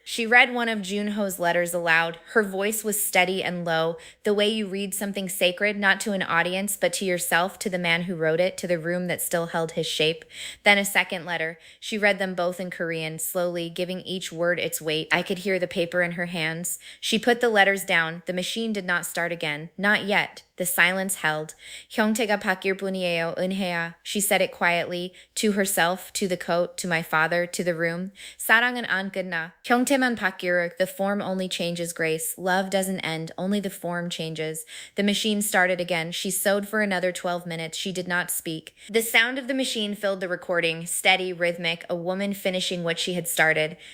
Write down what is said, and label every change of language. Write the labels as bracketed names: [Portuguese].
[English] She read one of Junho's letters aloud. Her voice was steady and low, the way you read something sacred, not to an audience, but to yourself, to the man who wrote it, to the room that still held his shape. Then a second letter. She read them both in Korean, slowly, giving each word its weight. I could hear the paper in her hands. She put the letters down. The machine did not start again. Not yet. The silence held. [Korean] 형태가 바뀔 뿐이에요, 은혜야. [English] She said it quietly, to herself, to the coat, to my father, to the room. [Korean] 사랑은 안 끝나. 형태만 바뀌어. [English] The form only changes, Grace. Love doesn't end. Only the form changes. The machine started again. She sewed for another 12 minutes. She did not speak. The sound of the machine filled the recording, steady, rhythmic, a woman finishing what she had started.